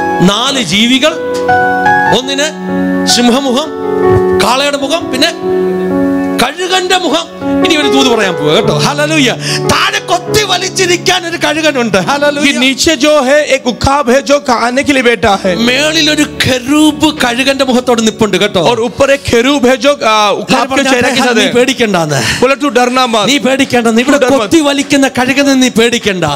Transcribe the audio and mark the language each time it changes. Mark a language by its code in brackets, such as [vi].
[ml] 4 ജീവികൾ, ഒന്നിന് സിംഹമുഖം, കാളയുടെ മുഖം, പിന്നെ കഴുകന്റെ മുഖം. ഇനി ഒരു ദൂത് പറയാൻ പോവുക കേട്ടോ. ഹല്ലേലൂയ. താഴെ കൊത്തി വലിച്ചിരിക്കാൻ ഒരു കഴുകനുണ്ട്. ഹല്ലേലൂയ. [hi] नीचे जो है एक उकाब है जो खाने के लिए बैठा है. [ml] മേളിൽ ഒരു കെരൂബ് കഴുകന്റെ മുഖത്തോട് നിപ്പുണ്ട് കേട്ടോ. [hi] और ऊपर एक खेरूब है जो उकाब के चेहरे के साथ [ml] നീ [hi] है. [ml] പേടിക്കണ്ടാന്ന്. [hi] बोला तू डरना मत. [ml] നീ പേടിക്കണ്ടെന്ന്. ഇവിടെ കൊത്തി വലിക്കുന്ന കഴുകനെ നീ പേടിക്കണ്ട.